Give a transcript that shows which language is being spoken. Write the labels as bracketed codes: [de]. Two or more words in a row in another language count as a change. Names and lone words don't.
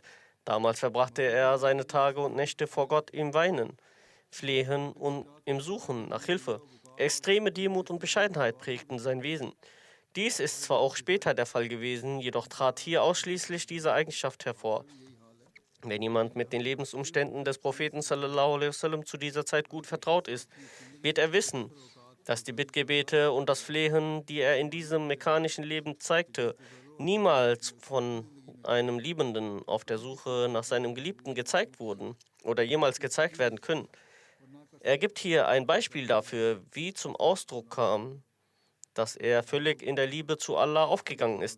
[de] Damals verbrachte er seine Tage und Nächte vor Gott im Weinen, Flehen und im Suchen nach Hilfe. Extreme Demut und Bescheidenheit prägten sein Wesen. Dies ist zwar auch später der Fall gewesen, jedoch trat hier ausschließlich diese Eigenschaft hervor. Wenn jemand mit den Lebensumständen des Propheten [ar] صلى الله عليه وسلم [de] zu dieser Zeit gut vertraut ist, wird er wissen, dass die Bittgebete und das Flehen, die er in diesem mekkanischen Leben zeigte, niemals von einem Liebenden auf der Suche nach seinem Geliebten gezeigt wurden oder jemals gezeigt werden können. Er gibt hier ein Beispiel dafür, wie zum Ausdruck kam, dass er völlig in der Liebe zu Allah aufgegangen ist.